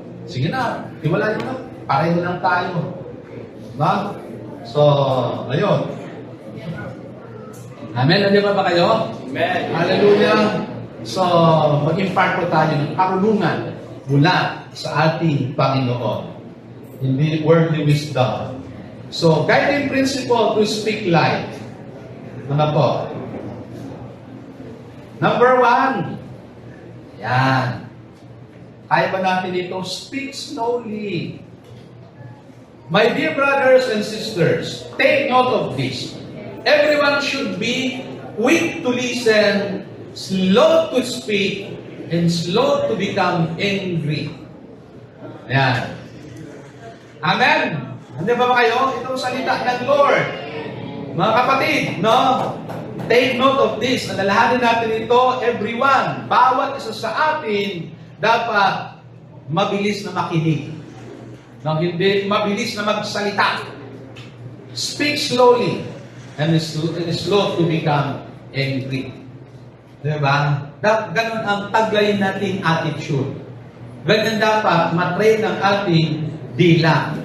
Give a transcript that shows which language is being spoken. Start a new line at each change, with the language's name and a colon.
Filipino: Sige na, iwalayan mo na. Pareho lang tayo. Diba? So, ayun. Amen? Nandiyan ba kayo? Amen. Hallelujah. So, mag-impart po tayo ng karunungan mula sa ating Panginoon. Hindi worldly wisdom.
English: So, guiding principle to speak life.
Filipino: Ano po? Number 1. Yan. Kaya ba natin ito?
English: Speak slowly. My dear brothers and sisters, take note of this. Everyone should be quick to listen, slow to speak, and slow to become angry.
Filipino: Ayan. Amen? Hindi ba kayo? Itong salita ng Lord. Mga kapatid, no?
English: Take note of this.
Filipino: Alalahanin natin ito, everyone. Bawat isa sa atin, dapat mabilis na makinig. No, hindi mabilis na magsalita.
English: Speak slowly and slow to become angry.
Filipino: Diba? Ganon ang taglayin nating attitude. Ganyan dapat matrain ang ating dila.